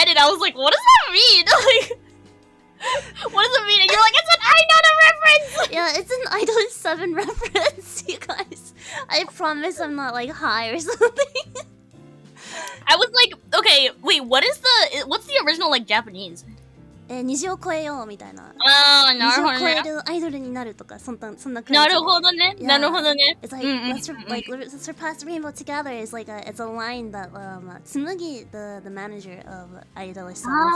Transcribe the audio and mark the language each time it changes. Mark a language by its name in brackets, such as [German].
[English] read it, I was like, what does that mean? Like, what does it mean? And you're like, it's an Idol reference! Yeah, it's an Idol 7 reference, you guys. I promise I'm not like high or something. I was like, okay, wait, what's the original like Japanese? [Japanese] 虹を越えようみたいな。ああ、なるほどね。虹を越えるアイドルになるとか、そんな感じ。なるほどね。なるほどね。 [English] It's like, like, let's surpass the rainbow together is like it's a line that Tsunugi, the manager of Idol says.